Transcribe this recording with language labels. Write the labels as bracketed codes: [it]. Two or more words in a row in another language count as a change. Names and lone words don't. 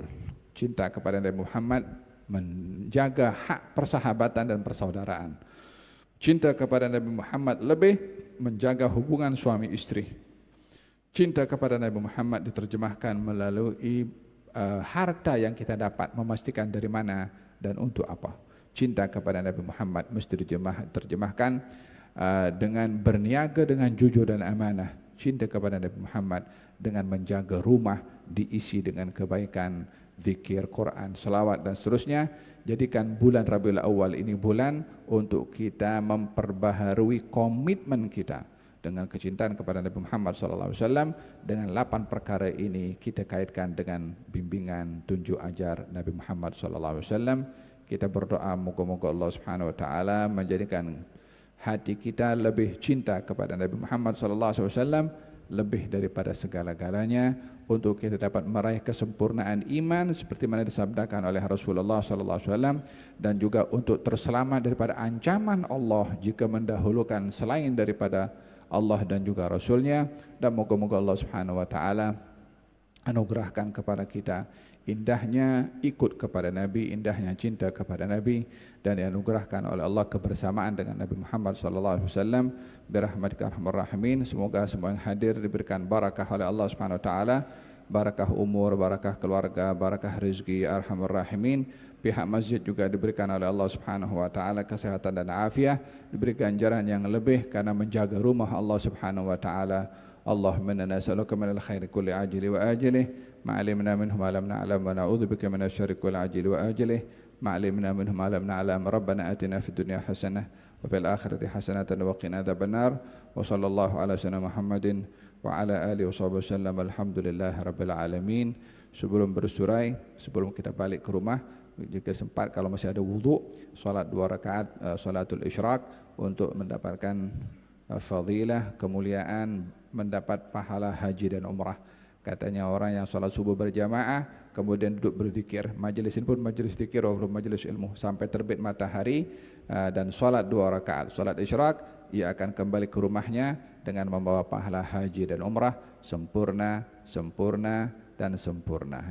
[ms] Cinta kepada Nabi Muhammad menjaga hak persahabatan dan persaudaraan. Cinta kepada Nabi Muhammad lebih menjaga hubungan suami istri. Cinta kepada Nabi Muhammad diterjemahkan melalui harta yang kita dapat, memastikan dari mana dan untuk apa. Cinta kepada Nabi Muhammad mesti diterjemahkan dengan berniaga dengan jujur dan amanah. Cinta kepada Nabi Muhammad dengan menjaga rumah diisi dengan kebaikan, zikir, Quran, selawat dan seterusnya. Jadikan bulan Rabiul Awal ini bulan untuk kita memperbaharui komitmen kita dengan kecintaan kepada Nabi Muhammad SAW. Dengan 8 perkara ini kita kaitkan dengan bimbingan tunjuk ajar Nabi Muhammad SAW. Kita berdoa moga-moga Allah [ar] سبحانه وتعالى [ms] menjadikan hati kita lebih cinta kepada Nabi Muhammad SAW lebih daripada segala-galanya, untuk kita dapat meraih kesempurnaan iman seperti mana disabdakan oleh Rasulullah SAW, dan juga untuk terselamat daripada ancaman Allah jika mendahulukan selain daripada Allah dan juga Rasulnya. Dan moga-moga Allah [ar] سبحانه وتعالى [ms] anugerahkan kepada kita indahnya ikut kepada Nabi, indahnya cinta kepada Nabi, dan dianugerahkan oleh Allah kebersamaan dengan Nabi Muhammad SAW. [ar] برحمتك أرحم الراحمين. [ms] Semoga semua yang hadir diberikan barakah oleh Allah [ar] سبحانه وتعالى, [ms] barakah umur, barakah keluarga, barakah rezeki [ar] أرحم الراحمين. [ms] Pihak masjid juga diberikan oleh Allah [ar] سبحانه وتعالى [ms] kesehatan dan afiat, diberi ganjaran yang lebih karena menjaga rumah Allah [ar] سبحانه وتعالى. اللهم إنا نسألك من الخير كله عاجله وآجله، ما علمنا منه ما لم نعلم، ونعوذ بك من الشر كله عاجله وآجله، ما علمنا منه ما لم نعلم. ربنا آتنا في الدنيا حسنة وفي الآخرة حسنة وقنا عذاب النار. وصلى الله على سيدنا محمد وعلى آله وصحبه وسلم. الحمد لله رب العالمين. [ms] Sebelum bersurai, sebelum kita balik ke rumah, jika sempat kalau masih ada wudu, salat 2 rakaat salatul isyraq untuk mendapatkan fadilah, kemuliaan, mendapat pahala haji dan umrah. Katanya orang yang salat subuh berjamaah kemudian duduk berzikir, majlis ini pun majlis zikir walaupun majlis ilmu sampai terbit matahari, dan salat 2 rakaat salat isyraq, ia akan kembali ke rumahnya dengan membawa pahala haji dan umrah sempurna, sempurna dan sempurna.